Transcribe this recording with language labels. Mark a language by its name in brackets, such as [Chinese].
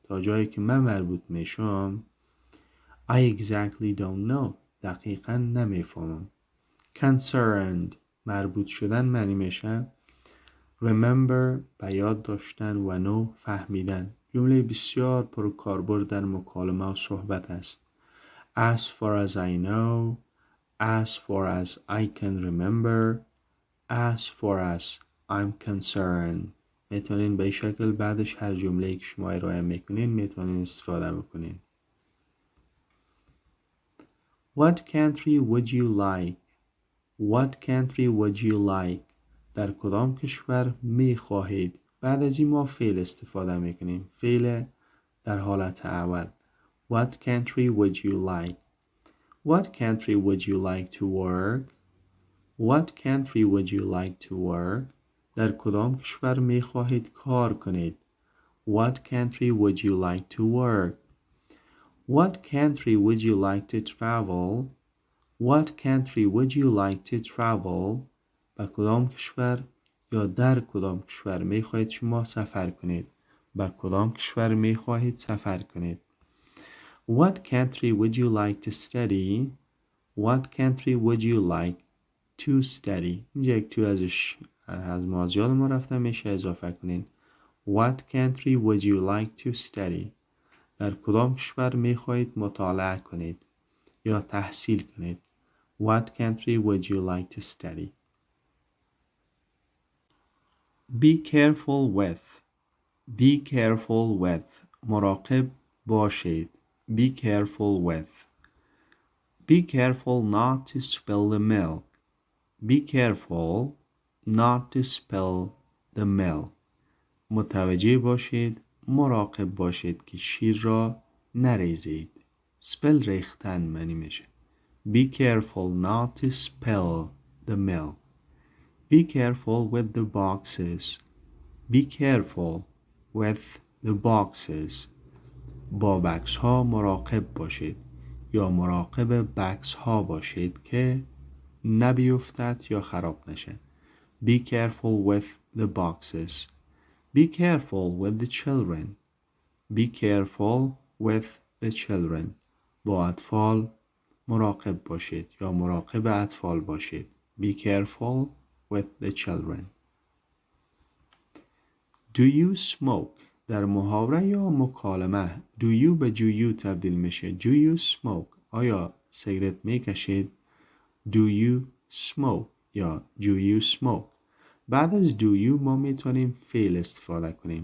[Persian] تا جایی که من مربوط میشم. [English] I exactly don't know. [Persian] دقیقا نمیفهمم. Concerned مربوط شدن معنی میشه remember به یاد داشتن و نو فهمیدن. جمله بسیار پرکاربرد در مکالمه و صحبت است. [English] As far as I know, as far as I can remember, as far as I'm concerned. [Persian] میتونین به این شکل بعدش هر جمله‌ای که شما ارائه میکنین میتونین استفاده بکنین. [English] What country would you like? What country would you like? [Persian] در کدام کشور می خواهید؟ بعد از این ما فعل استفاده میکنیم. فعل در حالت اول. [English] What country would you like? What country would you like to work? What country would you like to work? [Persian] در کدام کشور می خواهید کار کنید؟ [English] What country would you like to work? What country would you like to travel? What country would you like to travel? [Persian] به کدام کشور یا در کدام کشور می خواهید شما سفر کنید؟ به کدام کشور می خواهید سفر کنید؟ [English] What country would you like to study? What country would you like to study? [Persian] اینجا یک تو ازش از مازیال ما رفته میشه اضافه کنید. [English] What country would you like to study? [Persian] در کدام کشور می خواهید مطالعه کنید یا تحصیل کنید؟ [English] What country would you like to study? Be careful with. Be careful with. [Persian] مراقب باشید. [English] Be careful with. Be careful not to spill the milk. Be careful not to spill the milk. [Persian] متوجه باشید، مراقب باشید که شیر را نریزید. spill ریختن معنی میشه. [English] Be careful not to spill the milk. Be careful with the boxes. Be careful with the boxes. [Persian] با بکس ها مراقب باشید یا مراقب بکس ها باشید که نبیفتد یا خراب نشه. [English] Be careful with the boxes. Be careful with the children. Be careful with the children. [Persian] با اطفال مراقب باشید یا مراقب اطفال باشید. [English] Be careful with the children. Do you smoke? [Persian] در محاوره یا مکالمه do you به do you تبدیل میشه. [English] Do you smoke? [Persian] آیا سیگرت میکشید؟ [English] Do you smoke یا do you smoke. [Persian] بعد از do you ما میتونیم فعل استفاده کنیم.